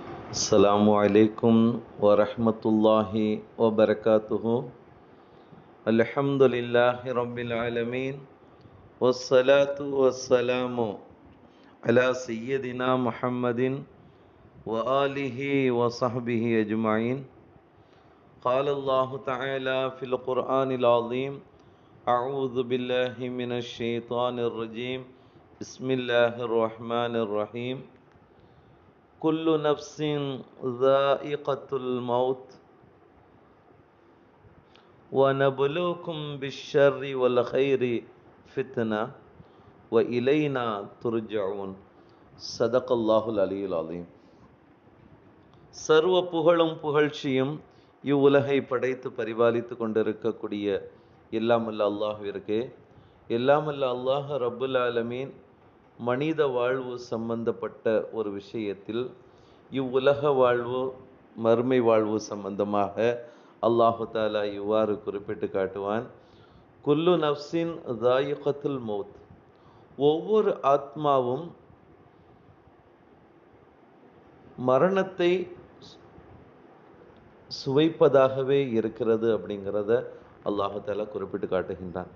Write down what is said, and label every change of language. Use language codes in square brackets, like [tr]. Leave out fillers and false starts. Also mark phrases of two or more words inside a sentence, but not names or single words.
[ar] السلام عليكم ورحمة الله وبركاته. الحمد لله رب العالمين. والصلاة والسلام على سيدنا محمد وآله وصحبه أجمعين. قال الله تعالى في القرآن العظيم: أعوذ بالله من الشيطان الرجيم. بسم الله الرحمن الرحيم. كل نفس ذائقة الموت ونبلوكم بالشر والخير فتنة وإلينا ترجعون. صدق الله العلي العظيم. [ta] சர்வ புகழும் புகழ்ச்சியும் இவ்வுலகை படைத்து பரிபாலித்து கொண்டிருக்கக்கூடிய எல்லாமல்ல அல்லாஹ்விற்கு, எல்லாமல்ல [ar] الله رب العالمين [ta] மனித வாழ்வு சம்பந்தப்பட்ட ஒரு விஷயத்தில், இவ்வுலக வாழ்வு மறுமை வாழ்வு சம்பந்தமாக [ar] الله تعالى [ta] இவ்வாறு குறிப்பிட்டு காட்டுவான்: [ar] كل نفس ذائقة الموت, [ta] ஒவ்வொரு ஆத்மாவும் மரணத்தை சுவைப்பதாகவே இருக்கிறது அப்படிங்கிறத [ar] الله تعالى [ta] குறிப்பிட்டு காட்டுகின்றான்.